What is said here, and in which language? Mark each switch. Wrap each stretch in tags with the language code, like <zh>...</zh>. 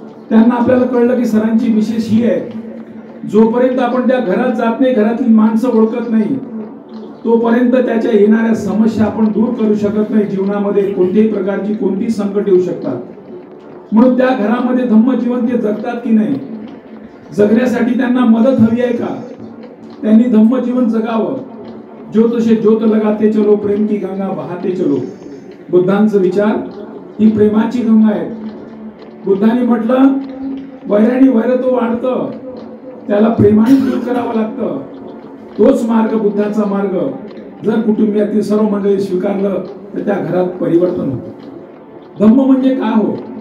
<mr>त्यांना आपल्याला कळलं की सरांची विशेष ही आहे, जोपर्यंत आपण त्या घरात जात नाही, घरातली माणसं ओळखत नाही, तोपर्यंत त्याच्या येणाऱ्या समस्या आपण दूर करू शकत नाही. जीवनामध्ये कोणत्याही प्रकारची कोणती संकट येऊ शकतात. म्हणून त्या घरामध्ये धम्मजीवन ते जगतात की नाही, जगण्यासाठी त्यांना मदत हवी आहे का? त्यांनी धम्मजीवन जगावं.</mr> <hi>ज्योत से ज्योत लगाते चलो, प्रेम की गंगा बहाते चलो.</hi> <mr>बुद्धांचा विचार ही प्रेमाची गंगा आहे. बुद्धांनी म्हटलं वैराणी वैर तो वाढतं, त्याला प्रेमाने दूर करावं लागतं. तोच मार्ग बुद्धाचा मार्ग जर कुटुंबातील सर्व मंडळी स्वीकारलं तर त्या घरात परिवर्तन होतं. धम्म म्हणजे काय हो?</mr>